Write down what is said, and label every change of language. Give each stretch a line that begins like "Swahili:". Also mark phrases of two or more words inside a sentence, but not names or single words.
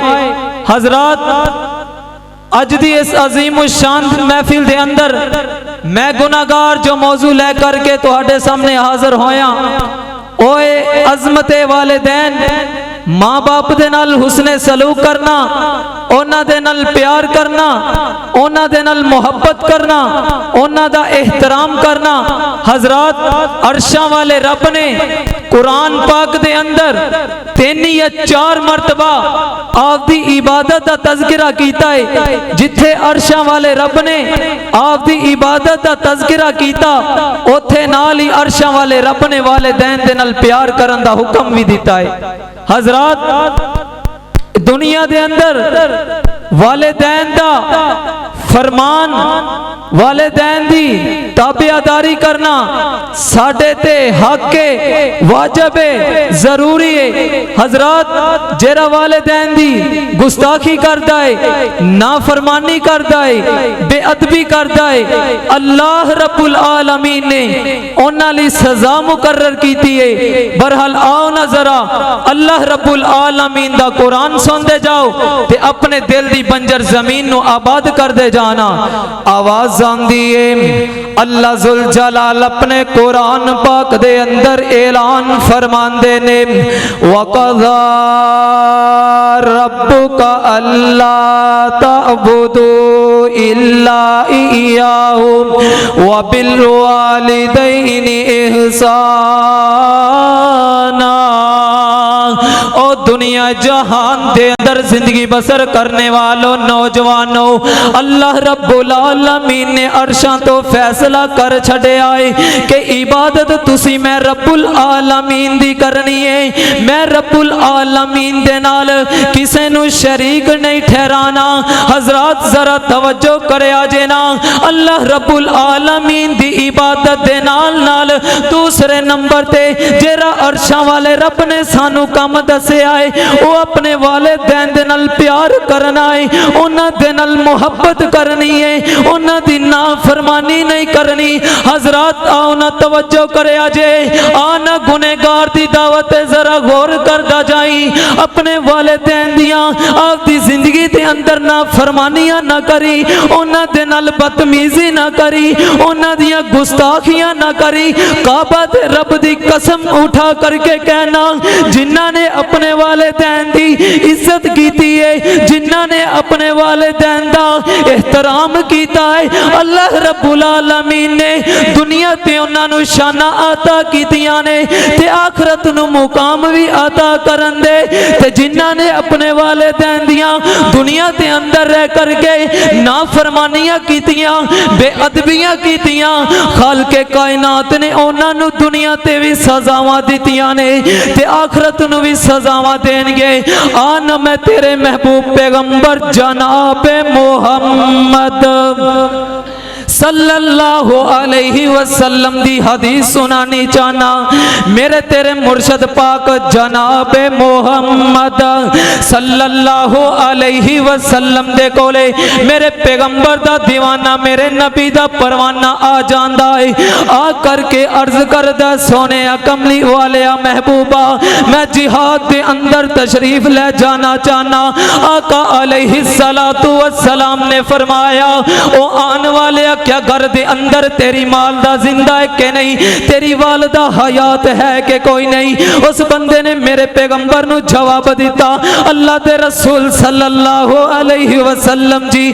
Punjabi: حضرات اج دی اس عظیم الشان محفل دے اندر میں گناہگار جو موضوع لے کر کے تہاڈے سامنے حاضر ہویاں اوے عظمت والدین ماں باپ دے نال حسن سلوک کرنا اونا دے نال پیار کرنا اونا دے نال محبت کرنا اونا دا احترام کرنا۔ حضرات عرشاں والے رب نے قرآن پاک دے اندر 3 یا 4 مرتبہ آپ دی عبادت دا تذکرہ کیتا ہے جتھے عرشاں والے رب نے آپ دی عبادت دا تذکرہ کیتا اوتھے نال ہی عرشاں والے رب نے والدین دے نال پیار کرن دا حکم بھی دیتا ہے۔ حضرات دنیا دے اندر والدین دا فرمان والدین دی تابعداری کرنا ساڈے تے حق ہے واجب ہے ضروری ہے۔ حضرات جیرا والدین دی گستاخی کردا ہے نافرمانی کردا ہے بے ادبی کردا ہے اللہ رب العالمین نے انہاں لئی سزا مقرر کیتی ہے۔ بہرحال آؤ نا ذرا اللہ رب العالمین دا قرآن سن دے جاؤ تے اپنے دل دی بنجر زمین نو آباد کر دے جانا۔ آواز آندی ہے اللہ ذوالجلال اپنے قرآن پاک دے اندر اعلان فرماندے نے
Arabic: وَقَضَى رَبُّكَ أَلَّا تَعْبُدُوا إِلَّا إِيَّاهُ وَبِالْوَالِدَيْنِ إِحْسَانًا۔
Punjabi: او دنیا جہان دے اندر زندگی بسر کرنے والوں نوجوانوں اللہ رب العالمین نے عرشاں تو فیصلہ کر چھڑے آئے کہ عبادت تسی میں رب العالمین دی کرنی ہے۔ میں رب العالمین دے نال کسے نو شریک نہیں ٹھہرانا۔ حضرات ذرا توجہ کرے آجے نا اللہ رب العالمین دی عبادت دے نال نال دوسرے نمبر تے جیرا عرشاں والے رب نے سانو کام دسے آئے وہ اپنے والدین دے نال پیار کرنا ہے انہاں دے نال محبت کرنی ہے انہاں دی نافرمانی نہیں کرنی۔ حضرات آؤ نا توجہ کرے آجے آنا گنہگار دی دعوت ذرا غور کردہ جائیں اپنے والدین دیاں آپ دی زندگی دے اندر نافرمانیاں نہ کری انہاں دے نال بدتمیزی نہ کری انہاں دیاں گستاخیاں نہ کری۔ کعبہ دے رب دی قسم اٹھا کر کے کہنا جنہاں نے اپنے والدین دی عزت کیتی ہے جنہاں نے اپنے والدین دا احترام کیتا ہے اللہ رب العالمین نے دنیا تے انہاں نو شانہ عطا کیتیاں نے تے آخرت نو مقام بھی عطا کرن دے تے جنہاں نے اپنے والدین دیاں دنیا تے اندر رہ کر کے نافرمانیاں کیتیاں بے ادبیاں کیتیاں خالق کائنات نے انہاں نو دنیا تے بھی سزاواں دتیاں نے تے آخرت نو بھی سزاواں دین گے آنا میں تیرے محبوب پیغمبر جناب محمد
Arabic: صلی اللہ علیہ وسلم
Punjabi: دی حدیث سنانی چاہنا میرے تیرے مرشد پاک جناب محمد
Arabic: صلی اللہ علیہ وسلم
Punjabi: دے کولے میرے پیغمبر دا دیوانہ میرے نبی دا پروانہ آ جاندہ ہے آ کر کے عرض کردہ سونے کملی والیا محبوبہ میں جہاد دے اندر تشریف لے جانا چاہنا آقا علیہ السلام نے فرمایا او آن والیا کیا گھر دے اندر تیری والدہ زندہ ہے کہ نہیں تیری والدہ حیات ہے کہ کوئی نہیں اس بندے نے میرے پیغمبر نو جواب دیتا اللہ دے رسول
Arabic: صلی اللہ علیہ وسلم